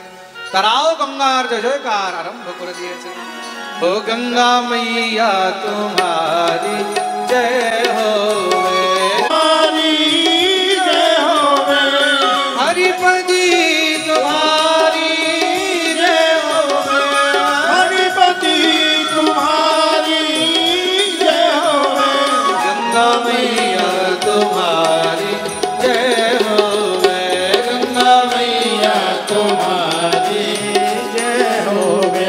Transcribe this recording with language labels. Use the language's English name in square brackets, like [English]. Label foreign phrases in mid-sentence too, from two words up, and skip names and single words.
[Bangla] তারাও গঙ্গার জয় জয়কার আরম্ভ করে দিয়েছেন। [Hindi] ओ गंगा मैया तुम्हारी जय होवे, हरिपति तुम्हारी जय होवे, हरिपति तुम्हारी जय होवे, गंगा मैया तुम्हारी जय होवे, गंगा मैया तुम्हारी जय होवे,